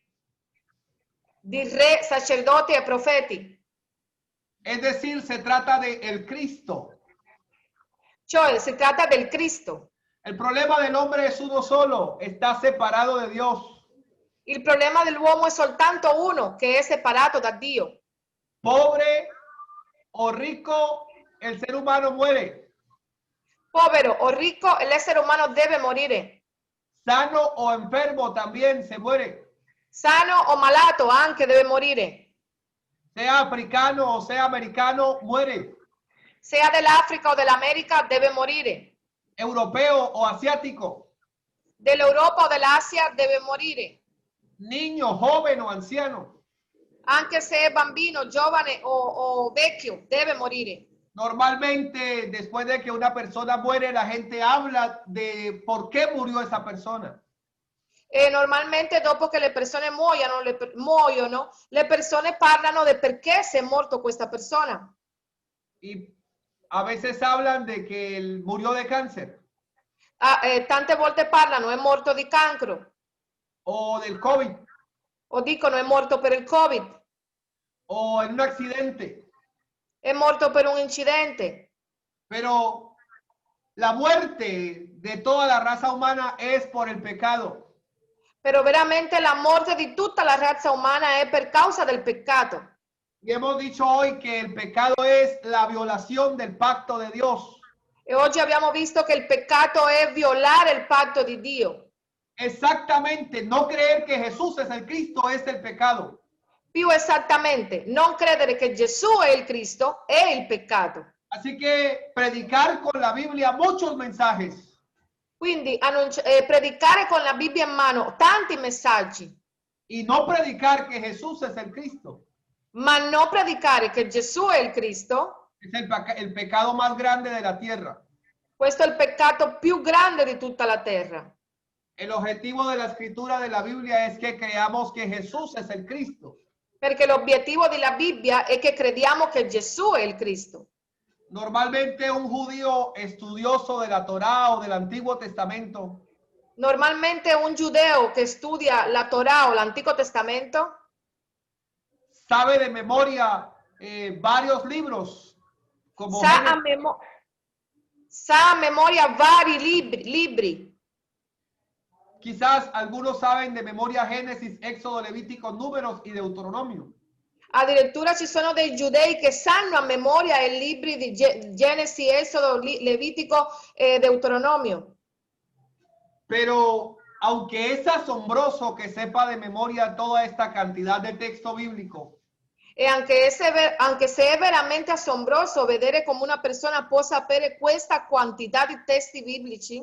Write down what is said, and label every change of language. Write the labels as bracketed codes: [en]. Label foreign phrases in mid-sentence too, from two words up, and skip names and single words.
[it] Di re, sacerdoti e profeti. [es] Es decir, se trata de el Cristo. [it] Cioè si tratta del Cristo. [es] El problema del hombre es uno solo, está separado de Dios. [it] Il problema dell'uomo è soltanto uno, che è separato da Dio. [es] Pobre o rico, el ser humano muere. [it] Povero o ricco, l'essere umano deve morire. [es] Sano o enfermo también se muere. [it] Sano o malato anche deve morire. [es] Sea africano o sea americano, muere. [it] Sia dell'Africa o dell'America deve morire. [es] Europeo o asiático. [it] Dell'Europa o dell'Asia deve morire. [es] Niño, joven o anciano. [it] Anche se è bambino, giovane o vecchio, deve morire. [es] Normalmente, después de que una persona muere, la gente habla de por qué murió esa persona. [it] E normalmente dopo che le persone muoiono, le persone parlano di perché si è morto questa persona. [es] Y a veces hablan de que él murió de cáncer [it] Tante volte parlano è morto di cancro, [es] o del COVID [it] o dicono è morto per il Covid, [es] o en un accidente. [it] è morto per un incidente. [es] Pero la muerte de toda la raza humana es por el pecado. [it] Però veramente la morte di tutta la razza umana è per causa del peccato. [es] Y hemos dicho hoy que el pecado es la violación del pacto de Dios. [it] E oggi abbiamo visto che il peccato è violare il patto di Dio. [es] Exactamente, no creer que Jesús es el Cristo es el pecado. [it] Più esattamente, non credere che Gesù è il Cristo è il peccato. [es] Así que predicar con la Biblia muchos mensajes. [it] Quindi predicare con la Bibbia in mano tanti messaggi, [es] Y no predicar que Jesús es el Cristo. [it] ma non predicare che Gesù è il Cristo, [es] Es el pecado más grande de la tierra. [it] questo è il peccato più grande di tutta la terra. [es] El objetivo de la escritura de la Biblia es que creamos que Jesús es el Cristo. [it] Perché l'obiettivo della Bibbia è che crediamo che Gesù è il Cristo. [es] Normalmente un judío estudioso de la Torá o del Antiguo Testamento [it] Normalmente un giudeo che studia la Torah o l'Antico Testamento [es] sabe de memoria varios libros, como [it] sa a memoria vari libri. [es] Quizás algunos saben de memoria Génesis, Éxodo, Levítico, Números y Deuteronomio. [it] Addirittura ci sono dei giudei che sanno a memoria i libri di Genesi, Esodo, Levitico e Deuteronomio. [es] Pero aunque es asombroso que sepa de memoria toda esta cantidad de texto bíblico, [it] E anche se è veramente asombroso vedere come una persona può sapere questa quantità di testi biblici,